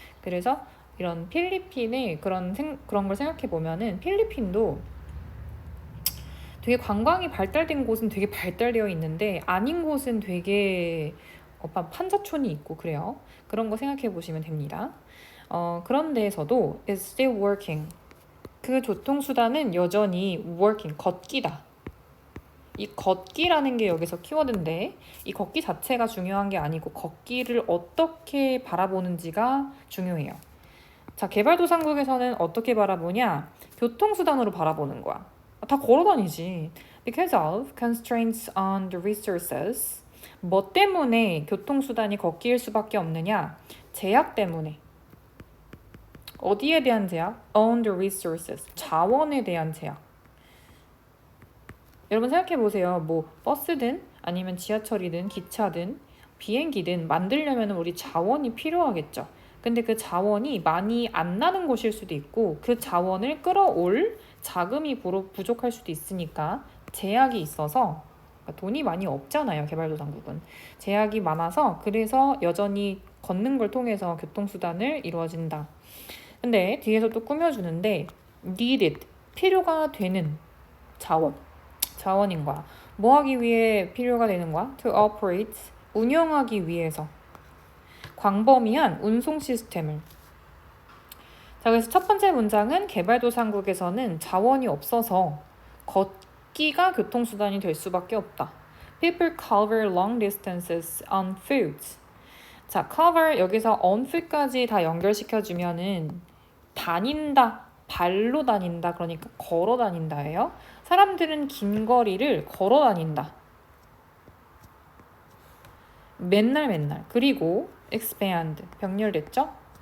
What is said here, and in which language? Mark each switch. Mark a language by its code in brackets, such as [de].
[ko] 그래서 이런 필리핀의 그런 걸 생각해 보면은 필리핀도 되게 관광이 발달된 곳은 되게 발달되어 있는데 아닌 곳은 되게 판자촌이 있고 그래요. 그런 거 생각해 보시면 됩니다. 그런 데에서도 [en] is still working. [ko] 그 교통수단은 여전히 working, 걷기다. 이 걷기라는 게 여기서 키워드인데 이 걷기 자체가 중요한 게 아니고 걷기를 어떻게 바라보는지가 중요해요. 자, 개발도상국에서는 어떻게 바라보냐? 교통수단으로 바라보는 거야. 다 걸어다니지. [en] Because of constraints on the resources. [ko] 뭐 때문에 교통수단이 걷기일 수밖에 없느냐? 제약 때문에. 어디에 대한 제약? [en] On the resources. [ko] 자원에 대한 제약. 여러분 생각해 보세요. 뭐 버스든 아니면 지하철이든 기차든 비행기든 만들려면 우리 자원이 필요하겠죠. 근데 그 자원이 많이 안 나는 곳일 수도 있고 그 자원을 끌어올 자금이 부족할 수도 있으니까 제약이 있어서 돈이 많이 없잖아요. 개발도상국은. 제약이 많아서 그래서 여전히 걷는 걸 통해서 교통수단을 이루어진다. 근데 뒤에서 또 꾸며주는데 needed, 필요가 되는 자원인 거야. 뭐 하기 위해 필요가 되는 거야? [en] To operate, [ko] 운영하기 위해서 광범위한 운송 시스템을. 자, 그래서 첫 번째 문장은 개발도상국에서는 자원이 없어서 걷기가 교통수단이 될 수밖에 없다. [en] People cover long distances on foot. [ko] 자, cover 여기서 on foot까지 다 연결시켜주면은 다닌다, 발로 다닌다, 그러니까 걸어 다닌다예요. 사람들은 긴 거리를 걸어 다닌다. 맨날. 그리고 expand, 병렬됐죠?